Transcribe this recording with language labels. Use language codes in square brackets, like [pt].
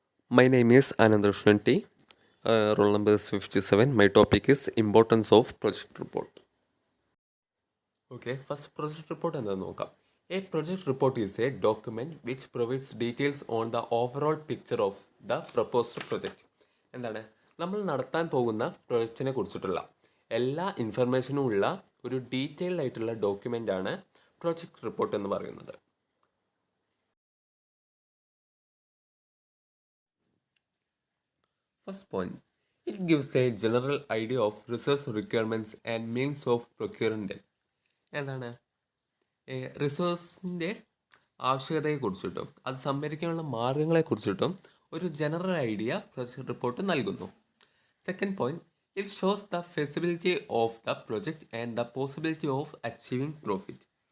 [en] My name is Anandrushan T. Roll number is 57. My topic is importance of project report. Okay, first project report [ml] എന്താണെന്ന് നോക്കാം. [en] A project report is a document which provides details on the overall picture of the proposed project. [ml] എന്താണ് നമ്മൾ നടത്താൻ പോകുന്ന പ്രൊജക്റ്റിനെ കുറിച്ചിട്ടുള്ള എല്ലാ ഇൻഫർമേഷനും ഉള്ള ഒരു ഡീറ്റെയിൽഡ് ആയിട്ടുള്ള ഡോക്യുമെൻ്റ് ആണ് പ്രൊജക്ട് റിപ്പോർട്ട് എന്ന് പറയുന്നത്. [en] First point, it gives a general idea of resource requirements and means of procuring them. [ml] എന്താണ് റിസോഴ്സിൻ്റെ ആവശ്യകതയെക്കുറിച്ചിട്ടും അത് സംഭരിക്കാനുള്ള മാർഗങ്ങളെക്കുറിച്ചിട്ടും ഒരു ജനറൽ ഐഡിയ പ്രൊജക്ട് റിപ്പോർട്ട് നൽകുന്നു. [en] Second point, it shows the feasibility of the project and the possibility of achieving profit.